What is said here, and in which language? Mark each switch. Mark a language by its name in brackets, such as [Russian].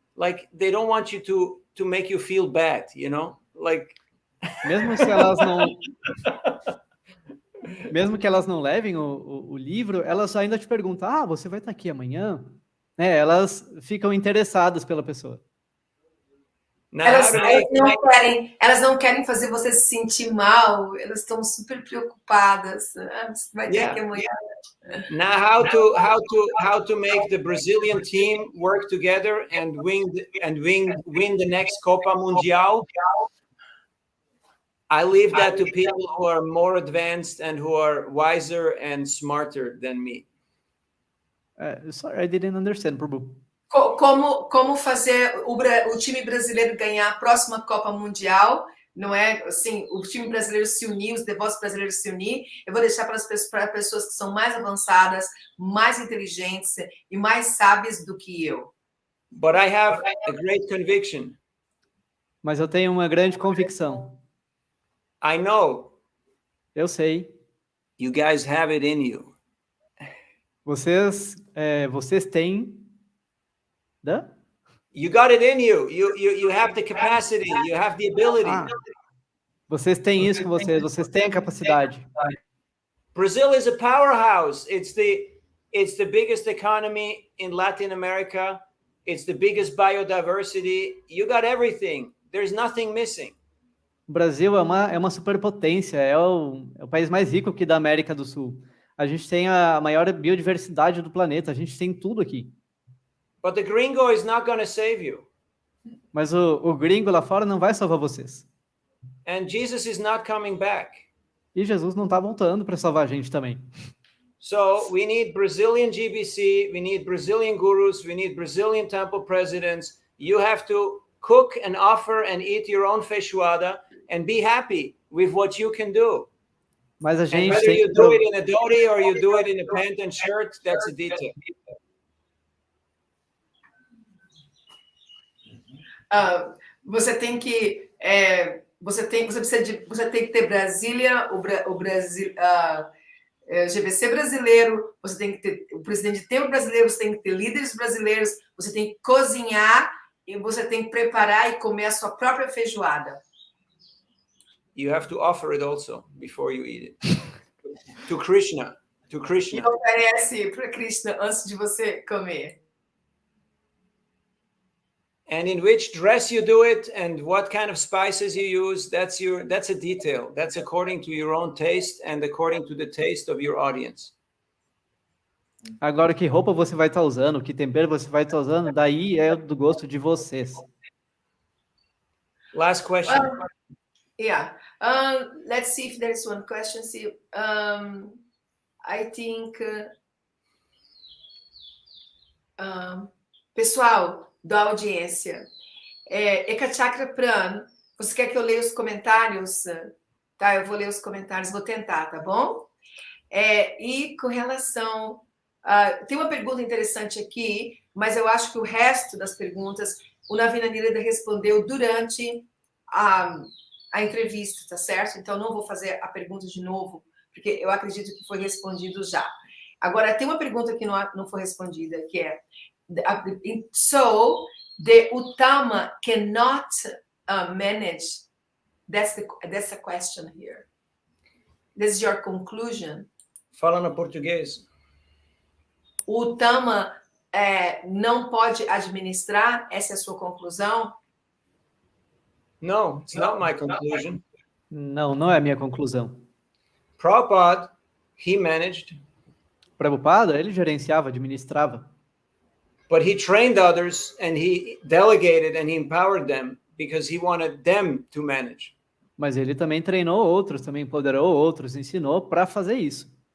[English] Like, they don't want you to make you feel bad, you know? Like, [Portuguese] mesmo se elas não mesmo que elas não levem o livro, elas ainda te perguntam, você vai estar aqui amanhã? Né? Elas ficam interessadas pela pessoa. Elas não querem fazer você se sentir mal, elas estão super preocupadas. Você vai ter aqui amanhã. [English] Now, how to make the Brazilian team work together and win the next Copa Mundial? I leave that to people who are more advanced and who are wiser and smarter than me. Sorry, I didn't understand, Prabhu. [Portuguese] Como fazer o time brasileiro ganhar a próxima Copa Mundial? Não é assim, o time brasileiro se unir, os devotos brasileiros se unir. Eu vou deixar para pessoas que são mais avançadas, mais inteligentes e mais sábias do que eu. [English] But I have a great conviction. [Portuguese] Mas eu tenho uma grande convicção. [English] I know. [Portuguese] Eu sei. [English] You guys have it in you. [Portuguese] Vocês têm. [English] You got it in you. You have the capacity. You have the ability. [Portuguese] Vocês têm isso com vocês têm a capacidade. [English] Brazil is a powerhouse. It's the biggest economy in Latin America. It's the biggest biodiversity. You got everything. There's nothing missing. [Portuguese] O Brasil é uma superpotência, é o país mais rico aqui da América do Sul. A gente tem a maior biodiversidade do planeta, a gente tem tudo aqui. [English] But the gringo is not going to save you. [Portuguese] Mas o gringo lá fora não vai salvar vocês. [English] And Jesus is not coming back. [Portuguese] E Jesus não está voltando para salvar a gente também. [English] So we need Brazilian GBC, we need Brazilian gurus, we need Brazilian temple presidents. You have to cook and offer and eat your own feijoada and be happy with what you can do. [Portuguese] Mas a [English] And [Portuguese] gente [English] whether [Portuguese] tem [English] you [Portuguese] que [English] do it in a dhoti or you do it in a pant and shirt, that's a detail. [Portuguese] Você tem que você tem que ter Brasília, o Brasil, GBC brasileiro, você tem que ter o presidente de templo brasileiro, você tem que ter líderes brasileiros, você tem que cozinhar e você tem que preparar e comer a sua própria feijoada. [English] You have to offer it also before you eat it. To Krishna. To [Portuguese] E [English] Krishna. [Portuguese] oferece para Krishna antes de você comer. [English] And in which dress you do it and what kind of spices you use, that's a detail. That's according to your own taste and according to the taste of your audience. [Portuguese] Agora, que roupa você vai estar usando, que tempero você vai estar usando, daí é do gosto de vocês. [English] Last question. Yeah. Let's see if there is one question. See, I think, [Portuguese] pessoal da audiência, Eka Chakra Pran, você quer que eu leia os comentários? Tá, eu vou ler os comentários, vou tentar, tá bom? E com relação... tem uma pergunta interessante aqui, mas eu acho que o resto das perguntas o Navina Nirada respondeu durante a entrevista, tá certo? Então, não vou fazer a pergunta de novo, porque eu acredito que foi respondido já. Agora, tem uma pergunta que não foi respondida, que é: [English] so, the Uttama cannot manage. That's the question here. This is your conclusion. [Portuguese] Fala no português. O Uttama não pode administrar? Essa é a sua conclusão? [English] No, it's not my conclusion. [Portuguese] Não é a minha conclusão. [English] Prabhupada, he managed. [Portuguese] Prabhupada, ele gerenciava, administrava. [English] But he trained others and he delegated and he empowered them because he wanted them to manage. [Portuguese] Mas ele também treinou outros, também empoderou outros, ensinou para fazer isso.